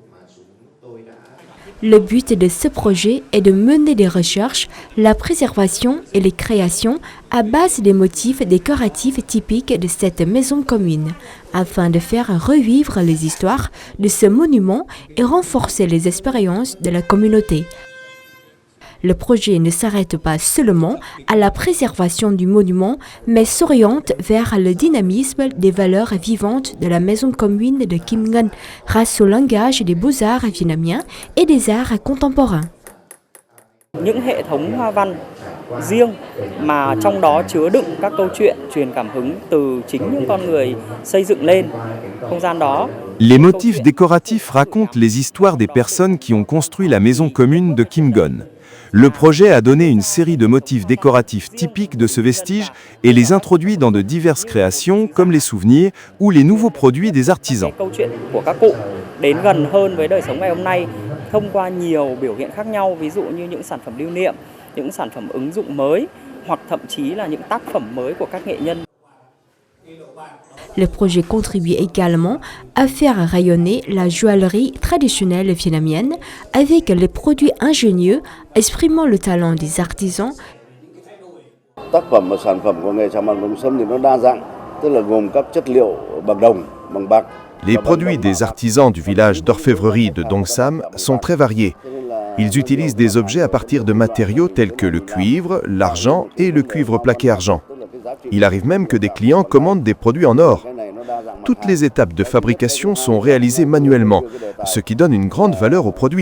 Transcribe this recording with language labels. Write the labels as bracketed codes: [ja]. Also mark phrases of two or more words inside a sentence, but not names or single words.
[fr] Le but de ce projet est de mener des recherches, la préservation et les créations à base des motifs décoratifs typiques de cette maison commune, afin de faire revivre les histoires de ce monument et renforcer les expériences de la communauté. Le projet ne s'arrête pas seulement à la préservation du monument, mais s'oriente vers le dynamisme des valeurs vivantes de la maison commune de Kim Ngân grâce au langage des beaux-arts vietnamiens et des arts contemporains. [vi] Những hệ thống hoa văn riêng mà trong đó chứa đựng các câu chuyện truyền cảm hứng từ chính những con người xây dựng lên không gian đó. [fr] Les motifs décoratifs racontent les histoires des personnes qui ont construit la maison commune de Kim Ngân. Le projet a donné une série de motifs décoratifs typiques de ce vestige et les introduit dans de diverses créations comme les souvenirs ou les nouveaux produits des artisans. [vi] Câu chuyện của các cụ đến gần hơn với đời sống ngày hôm nay thông qua nhiều biểu hiện khác nhau, ví dụ như những sản phẩm lưu niệm, những sản phẩm ứng dụng mới hoặc thậm chí là những tác phẩm mới của các nghệ nhân. [fr] Le projet contribue également à faire rayonner la joaillerie traditionnelle vietnamienne avec les produits ingénieux exprimant le talent des artisans. [vi] Tác phẩm và sản phẩm của nghề chạm bạc Đồng Sâm thì nó đa dạng, tức là gồm các chất liệu bằng đồng, bằng bạc. [fr] Les produits des artisans du village d'orfèvrerie de Dong Sam sont très variés. Ils utilisent des objets à partir de matériaux tels que le cuivre, l'argent et le cuivre plaqué argent. Il arrive même que des clients commandent des produits en or. Toutes les étapes de fabrication sont réalisées manuellement, ce qui donne une grande valeur aux produits.